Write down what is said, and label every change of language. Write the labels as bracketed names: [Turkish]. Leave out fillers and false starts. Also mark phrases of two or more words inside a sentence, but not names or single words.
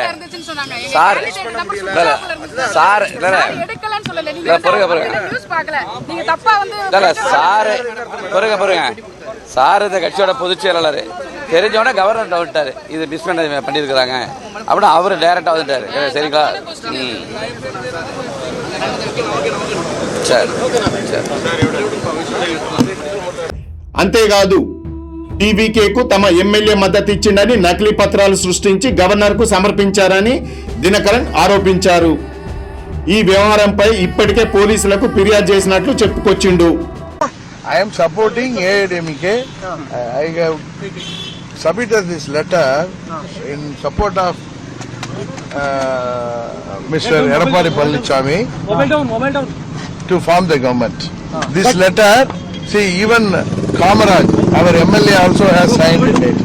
[Tamil] சார் சார் இந்த கட்சியோட பொதுச் செயலாளர் தெரிஞ்சவொடனே கவர்னர் வந்துட்டாரு. இது மிஸ் பண்ணியிருக்கிறாங்க அப்படின்னா அவர் டைரக்டா வந்துட்டாரு. சரிங்களா? [Telugu] అంతేకాదు టీవీకేకు తమ ఎమ్మెల్యే మద్దతు ఇచ్చిందని నకిలీ పత్రాలు సృష్టించి గవర్నర్ కు సమర్పించారని దినకరన్ ఆరోపించారు. ఈ వ్యవహారంపై ఇప్పటికే పోలీసులకు ఫిర్యాదు చేసినట్లు చెప్పుకొచ్చిండు. [English] I am supporting AIDMK. I have submitted this letter in support of Mr. Edappadi Palaniswamy to form the government. This letter, see, even Kamaraj, our MLA, also has signed it.